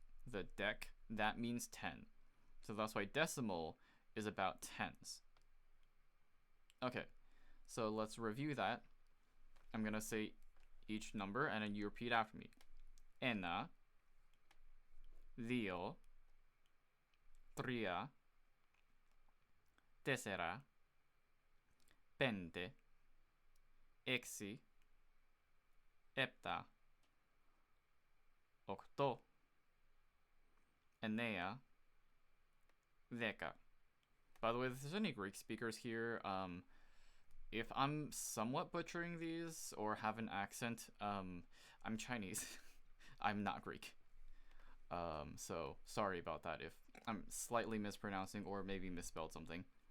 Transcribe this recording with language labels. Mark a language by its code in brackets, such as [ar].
[en] The dec, that means 10. So that's why decimal is about tens. Okay, so let's review that. I'm going to say each number and then you repeat after me. [el] Ena, δύο, τρία, τέσσερα, πέντε, έξι, επτά, οκτώ, εννέα, δέκα. [en] By the way, if there's any Greek speakers here, if I'm somewhat butchering these or have an accent, I'm Chinese. I'm not Greek. So sorry about that if I'm slightly mispronouncing or maybe misspelled something.